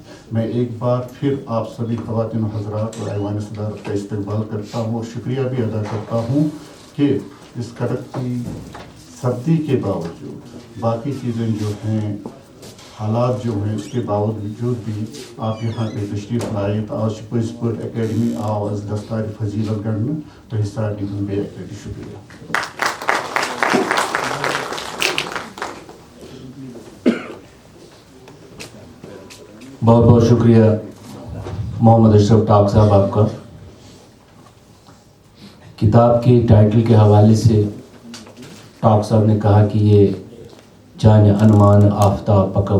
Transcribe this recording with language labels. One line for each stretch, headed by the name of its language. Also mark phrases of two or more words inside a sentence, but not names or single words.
Urdu: میں ایک بار پھر آپ سبھی خواتین و حضرات اور ایوان صدارت کا استقبال کرتا ہوں اور شکریہ بھی ادا کرتا ہوں کہ اس کڑکتی سردی کے باوجود باقی چیزیں جو ہیں، حالات جو ہیں، اس کے باوجود بھی آپ یہاں پہ تشریف لائے.
Kashmiri: تو آج پٔزۍ پٲٹھۍ اکیڈمی آو از دستار فضیلت گنٛڈنہٕ. تۄہہِ سارنٕے ہُنٛد بیٚیہِ اَکہِ لَٹہِ شُکریہ.
Urdu: بہت بہت شکریہ محمد اشرف ٹاک صاحب آپ کا. کتاب کے ٹائٹل کے حوالے سے ٹاک صاحب نے کہا کہ یہ جان عنوان آفتاب پکو.